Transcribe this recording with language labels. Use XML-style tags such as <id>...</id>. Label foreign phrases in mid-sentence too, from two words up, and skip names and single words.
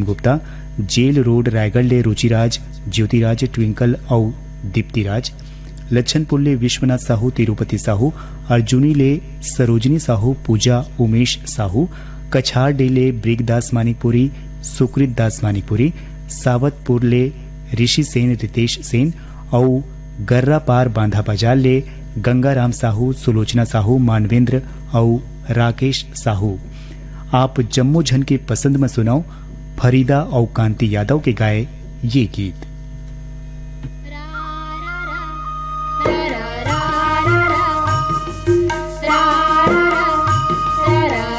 <hne>गुप्ता, जेल रोड रायगढ़ ले रुचिराज, ज्योतिराज, ट्विंकल और दीप्तिराज, लच्छनपुर ले विश्वनाथ साहू, तिरुपति साहू, अर्जुनी ले सरोजनी साहू, पूजा, उमेश साहू, कछार डे ले ब्रिगदास मानिकपुरी, सुकृत दास मानिकपुरी, सावतपुर ले ऋषि सेन, रितेश सेन और गर्रा पार बांधा बाजार ले गंगाराम साहू, सुलोचना साहू, मानवेंद्र और राकेश साहू। आप जम्मू झन के पसंद में सुनाओ फरीदा और कांति यादव के गाए ये गीत। रा</hne>